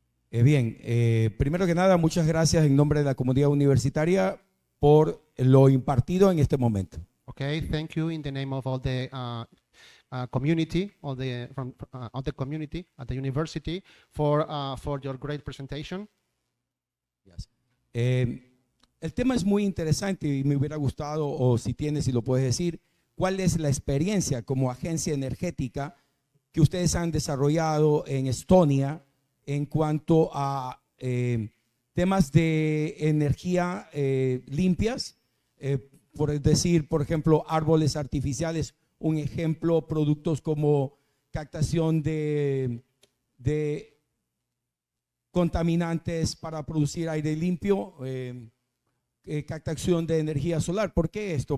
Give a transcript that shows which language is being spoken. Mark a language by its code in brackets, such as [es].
[es] Bien, primero que nada, muchas gracias en nombre de la comunidad universitaria por lo impartido en este momento. [en] Okay, thank you in the name of all the community, all the community at the university for your great presentation. Yes. [es] El tema es muy interesante y me hubiera gustado, o si tienes, si lo puedes decir, cuál es la experiencia como agencia energética que ustedes han desarrollado en Estonia en cuanto a temas de energía limpias, por decir, por ejemplo, árboles artificiales, un ejemplo, productos como captación de contaminantes para producir aire limpio, captación de energía solar. ¿Por qué esto?